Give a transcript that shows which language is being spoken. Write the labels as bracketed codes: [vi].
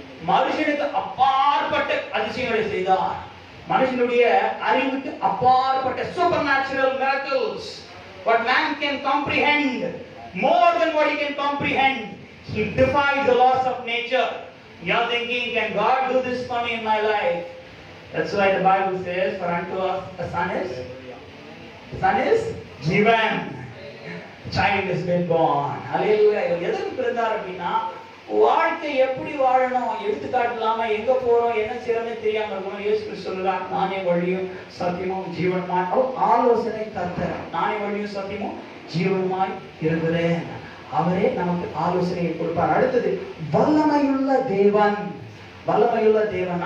[ta] மனுஷனுக்கு அப்பாற்பட்ட அதிசயங்களை செய்தார். மனுஷனுடைய அறிவுக்கு அப்பாற்பட்ட [en] supernatural miracles, what man can comprehend, more than what he can comprehend. He defied the laws of nature. You are thinking, can God do this for me in my life? That's why the Bible says, for unto us a son is given, child has been born. Hallelujah. [ta] எதற்கு பிறந்தார் அப்படின்னா, வாழ்க்கை எப்படி வாழணும், எடுத்துக்காட்டலாம, எங்க போறோம், என்ன செய்யறோம்னு தெரியாம இருக்கணும். இயேசு கிறிஸ்து சொல்றார், நானே வழியும் சத்தியமும் ஜீவனுமாய். ஆலோசனை கர்த்தர், நானே வழியும் சத்தியமும் ஜீவனுமாய் இருக்கிறேன். அவரே நமக்கு ஆலோசனையை கொடுப்பார். அடுத்தது வல்லமையுள்ள தேவன். வல்லமையுள்ள தேவன்.